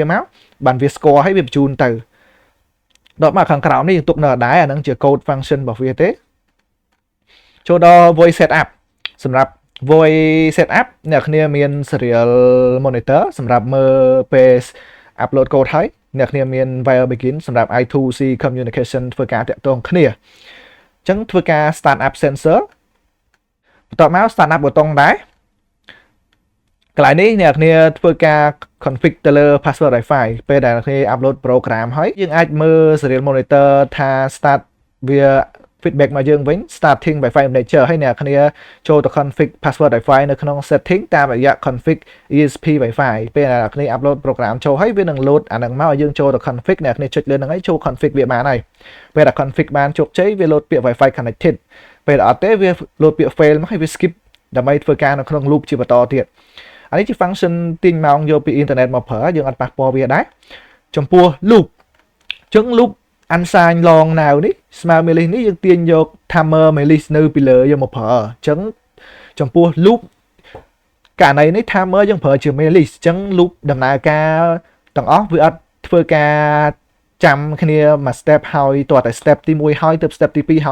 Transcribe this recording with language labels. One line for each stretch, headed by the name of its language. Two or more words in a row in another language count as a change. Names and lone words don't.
Khmer: មកបានវាស្គាល់ហើយវាបញ្ជូនទៅដល់មកខាងក្រោមនេះយើងទុកនៅដែរអាហ្នឹងជា
English: code function
Khmer: របស់វាទេចូល ដល់
English: voice setup
Khmer: សម្រាប់
English: voice setup
Khmer: អ្នកគ្នាមាន
English: serial monitor
Khmer: សម្រាប់មើលពេល
English: upload code
Khmer: ហើយអ្នកគ្នាមាន
English: while begin
Khmer: សម្រាប់
English: I2C communication
Khmer: ធ្វើការតាក់ទងគ្នាអញ្ចឹងធ្វើការ
English: start up sensor
Khmer: បន្ទាប់មក
English: start up
Khmer: ប៊ូតុងដែរកន្លែងនេះអ្នកគ្នាធ្វើការ config ទៅលើ
English: password Wi-Fi
Khmer: ពេលដែលអ្នកគ្នា
English: upload program
Khmer: ហើយយើងអាចមើល
English: serial monitor
Khmer: ថា start វា feedback មកយើងវិញ
English: starting Wi-Fi manager
Khmer: ហើយអ្នកគ្នាចូលទៅ
English: config password Wi-Fi
Khmer: នៅក្នុង setting តាមរយៈ
English: config ESP Wi-Fi
Khmer: ពេលអ្នកគ្នា
English: upload program
Khmer: ចូលហើយវានឹង load អានឹងមកឲ្យយើងចូលទៅ config អ្នកគ្នាចុចលើហ្នឹងហើយចូល config វាបានហើយពេលតែ config បានជោគជ័យវា load ពាក្យ
English: Wi-Fi connected
Khmer: ពេលអត់ទេវា load ពាក្យ fail មកហើយវា skip ដើម្បីធ្វើការនៅក្នុង loop ជាបន្តទៀតអានេះជា function ទាញម៉ោងយកពី internet មកប្រើយើងអត់ប៉ះពាល់វាដែរចំពោះ loop ចឹង
English: loop unsigned long now
Khmer: នេះស្មើ Melis នេះយើងទាញយក timer Melis នៅពីលើយកមកប្រើ ចឹងចំពោះ loop ករណីនេះ timer យើងប្រើជា Melis ចឹង loop ដំណើរការទាំងអស់វាអត់ធ្វើការចាំគ្នាមួយ step ហើយតោះតែ step ទី1ហើយទៅ step ទី2